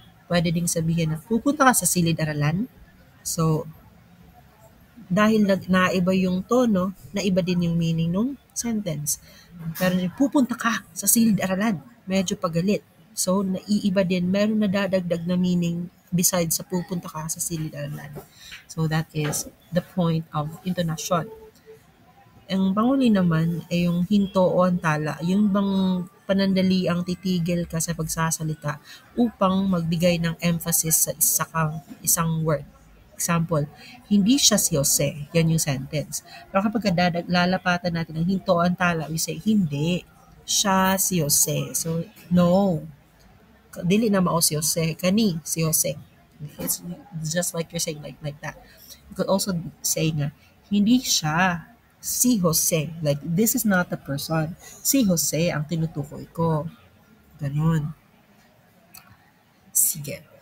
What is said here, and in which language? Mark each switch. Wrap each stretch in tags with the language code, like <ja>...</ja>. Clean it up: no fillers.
<tl>Pwede ding sabihin na pupunta ka sa silid-aralan. So, dahil naiba yung tono, naiba din yung meaning ng sentence. Pero pupunta ka sa silid-aralan, medyo pagalit. So, naiiba din, meron na dadagdag na meaning besides sa pupunta ka sa silid-aralan.</tl> <en>So, that is the point of intonation.</en> <tl>Ang panghuli naman ay yung hinto o antala, yung bang panandali ang titigil ka sa pagsasalita upang magbigay ng emphasis sa isang word. Example, hindi siya si Jose. Yan yung sentence. Pero kapag lalapatan natin ng hinto o antala,</tl> <en>we say,</en> <tl>hindi siya si Jose.</tl> <ceb>So, no. Dili na mao si Jose. Kani si Jose.</ceb> <en>It's just like you're saying like that. You could also say nga,</en> <tl>hindi siya si Jose.</tl> <en>Like, this is not the person.</en> <tl>Si Jose ang tinutukoy ko. Ganun. Sige.</tl>